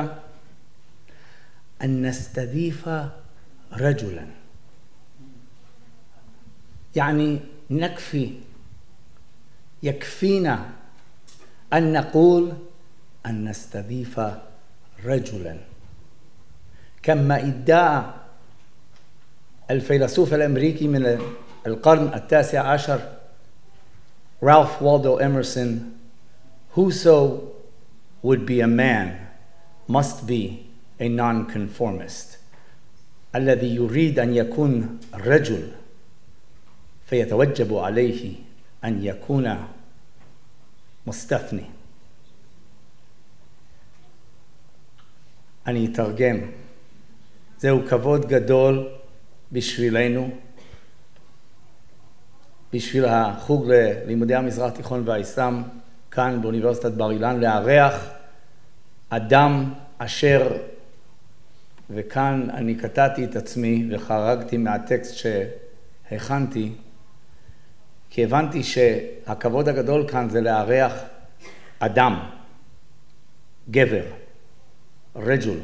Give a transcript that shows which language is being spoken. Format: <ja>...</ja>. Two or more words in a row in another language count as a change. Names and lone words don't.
<ar>أن نستضيف رجلا يعني يكفينا أن نقول أن نستضيف رجلا كما ادعى الفيلسوف الأمريكي من القرن التاسع عشر رالف والدو إمرسون</ar> <en>whoso would be a man must be a nonconformist</en> <ar>الذي يريد أن يكون رجل فيتوجب عليه أن يكون مستثني.</ar> <he>אני אתרגם. זהו כבוד גדול בשבילנו, בשביל החוג ללימודי המזרח התיכון והאסלאם כאן באוניברסיטת בר אילן, לארח אדם אשר, וכאן אני קטעתי את עצמי וחרגתי מהטקסט שהכנתי, כי הבנתי שהכבוד הגדול כאן זה לארח אדם, גבר, רג'ול.</he>